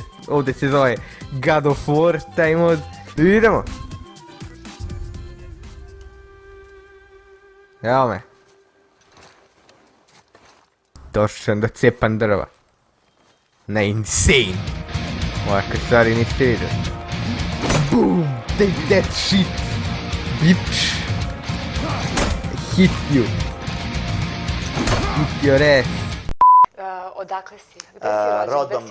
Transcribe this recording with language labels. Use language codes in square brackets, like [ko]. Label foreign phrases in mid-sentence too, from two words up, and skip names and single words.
[bs] Ovdje se zove God of War, taj mod. Idemo. Evo me. Došao sam da cepam drva. Na insane. Ovakve stvari niste vidjeli. [en] Boom! Take that shit! Bitch! Hit you! Hit your ass! [bs] Odakle si? Gde si rođen?